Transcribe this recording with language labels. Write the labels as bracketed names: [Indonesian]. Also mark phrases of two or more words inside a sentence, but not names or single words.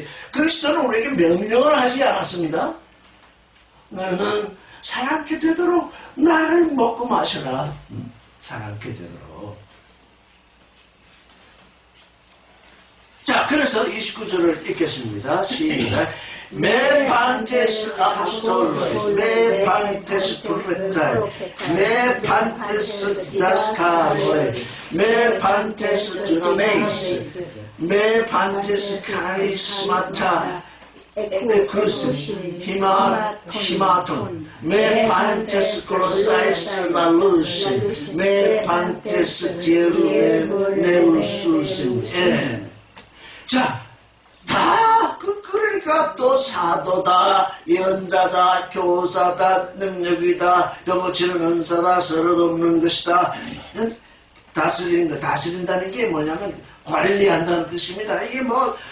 [Korean] 그리스도는 우리에게 명령을 하지 않았습니다. 너는 사랑하게 되도록 나를 먹고 마셔라. 사랑하게 되도록. 자, 그래서 29절을 읽겠습니다. 시작. [Greek] Μὴ πάντες ἀπόστολοι, μὴ πάντες προφῆται, μὴ πάντες διδάσκαλοι, μὴ πάντες δυνάμεις, μὴ πάντες χαρίσματα, ἔχουσιν, ἰαμάτων, μὴ πάντες γλώσσαις λαλοῦσιν, μὴ πάντες διερμηνεύουσιν. [Korean] 자, 그러니까 또 사도다, 연자다, 교사다, 능력이다, 병고치는 은사다, 서로 돕는 것이다. 다스린다는 게 뭐냐면 관리한다는 뜻입니다.